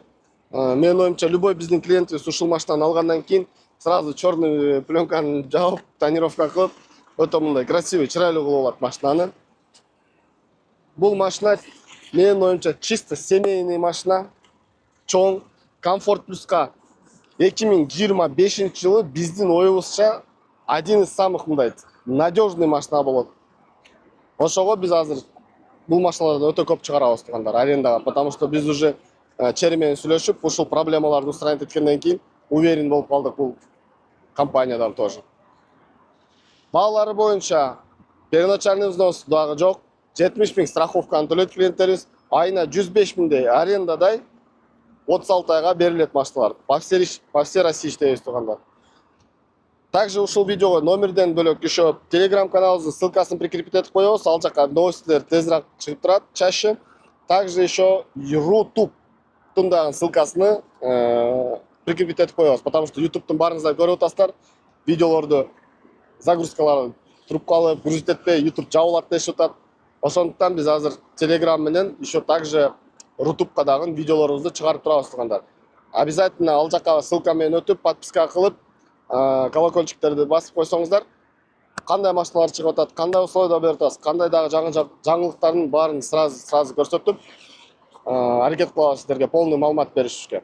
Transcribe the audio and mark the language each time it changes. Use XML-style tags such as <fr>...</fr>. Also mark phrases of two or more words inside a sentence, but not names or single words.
<ky>Менин оюмча, любой биздин клиентибиз ушул машинаны алгандан кийин</ky> <ru>сразу черный пленканы</ru> <ky>жаап, тонировка кылып, өтө мындай красивый, чырайлуу кылып алат машинаны. Бул машина менин оюмча</ky> <ru>чисто семейный</ru> <ky>машина, чоң, комфорт плюска 2025 жылы биздин оюбузча</ky> <ru>один из самых</ru> <ky>мындай надежный машина болот. Ошого биз азыр бул машиналардан өтө көп чыгарабыз туугандар арендага,</ky> <ru>потому что</ru> <ky>биз уже Cherry менен сүйлөшүп, ушул проблемаларды устранить эткенден кийин уверен болуп калдык бул компаниядан тоже. Баалары боюнча</ky> <ru>первоначальный взнос</ru> <ky>дагы жок. 70 000 страховканы төлөйт клиенттерибиз. Айына 105 000 арендадай 36 айга берилет машиналар.</ky> <ru>По всей России иштейбиз туугандар.</ru> <ky>Также ушул видеого номерден бөлөк еще телеграм-каналыбыздын ссылкасын прикрепить этип коебуз. Ал жака новостилер тезирээк чыгып турат, чаще.</ky> <ru>Также еще</ru> <ky>YouTube-тун дагы ссылкасыны прикрепить этип коебуз,</ky> <ru>потому что</ru> <ky>YouTube-тун баарыңыздар көрүп атасыздар. Видеолорду загрузкалары трубкалы грузить этпей, YouTube жабылат дешип атат. Ошондуктан биз азыр Telegram менен</ky> <ru>еще также</ru> <ky>Рутубка дагы видеолорубузду чыгарып турабыз туугандар. Обязательно ал жака ссылка менен өтүп, подписка кылып, колокольчиктерди басып койсоңуздар, кандай машиналар чыгып атат, кандай условия берип атасыз, кандай дагы жаңылыктардын баарын сразу көрсөтүп, аракет кылабыз сиздерге полный маалымат беришке.</ky>